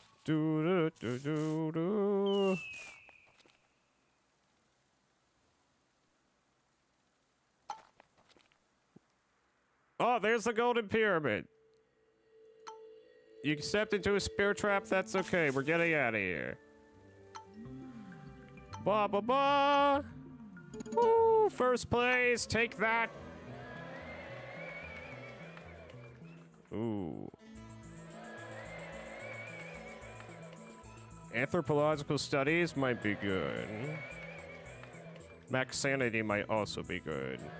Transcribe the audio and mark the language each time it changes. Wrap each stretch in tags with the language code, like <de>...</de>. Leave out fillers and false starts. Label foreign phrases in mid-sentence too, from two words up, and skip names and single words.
<en>Do, do, do, do, do. Oh, there's the golden pyramid. You stepped into a spear trap, that's okay. We're getting out of here. Ba ba ba! Woo! First place, take that! Ooh. Anthropological studies might be good. Max sanity might also be good.</en>